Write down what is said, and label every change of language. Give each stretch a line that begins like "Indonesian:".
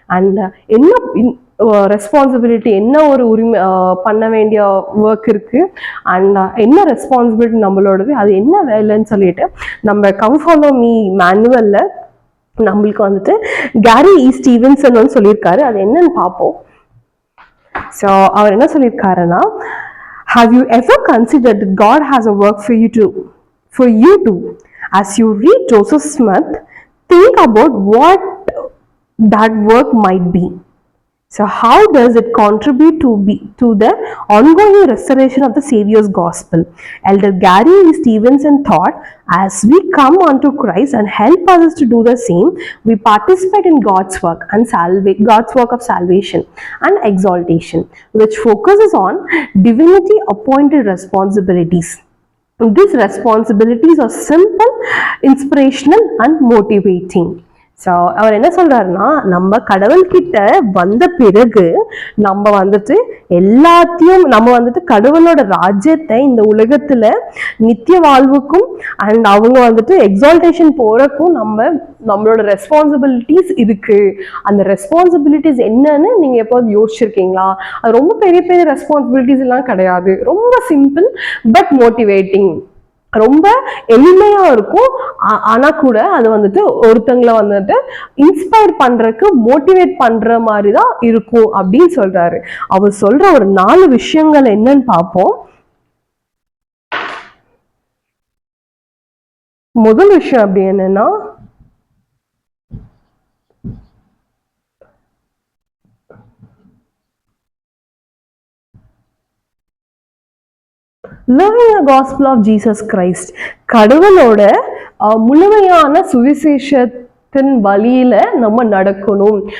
Tamil: And என்ன responsibility, என்ன ஒரு உரிமை பண்ண வேண்டிய ஒர்க் இருக்கு அண்ட் என்ன ரெஸ்பான்சிபிலிட்டி நம்மளோடது, அது என்ன வேலைன்னு சொல்லிட்டு நம்ம கம் ஃபாலோ மீ மேனுவல்ல நம்மளுக்கு வந்துட்டு கேரி ஸ்டீவன்சன் வந்து சொல்லியிருக்காரு. அது என்னன்னு பார்ப்போம். ஸோ அவர் என்ன சொல்லியிருக்காருன்னா,
English: have you ever considered that God has a work for you to as you read Joseph Smith, think about what that work might be. So how does it contribute to the ongoing restoration of the Savior's gospel? Elder Gary Stevenson thought, as we come unto Christ and help others to do the same, we participate in God's work and God's work of salvation and exaltation, which focuses on divinity appointed responsibilities. These responsibilities are simple, inspirational and motivating.
Tamil: So அவர் என்ன சொல்றாருன்னா, நம்ம கடவுள்கிட்ட வந்த பிறகு நம்ம வந்துட்டு எல்லாத்தையும் நம்ம வந்துட்டு கடவுளோட ராஜ்யத்தை இந்த உலகத்துல நித்திய வாழ்வுக்கும் அண்ட் அவங்க வந்துட்டு எக்ஸால்டேஷன் போறக்கும் நம்மளோட ரெஸ்பான்சிபிலிட்டிஸ் இருக்கு. அந்த ரெஸ்பான்சிபிலிட்டிஸ் என்னன்னு நீங்க எப்போது யோசிச்சிருக்கீங்களா? அது ரொம்ப பெரிய பெரிய ரெஸ்பான்சிபிலிட்டிஸ் எல்லாம் கிடையாது, ரொம்ப
English: simple but motivating,
Tamil: ரொம்ப எளிமையா இருக்கும். ஆனா கூட அது வந்துட்டு ஒருத்தங்களை வந்துட்டு இன்ஸ்பயர் பண்றதுக்கு மோட்டிவேட் பண்ற மாதிரி தான் இருக்கும் அப்படின்னு சொல்றாரு. அவர் சொல்ற ஒரு 4 விஷயங்கள் என்னன்னு பார்ப்போம். முதல் விஷயம் அப்படி என்னன்னா,
English: living the gospel of Jesus Christ.
Tamil: கடவுளோட முழுமையான சுவிசேஷத்தின் வழியில நம்ம நடக்கணும்.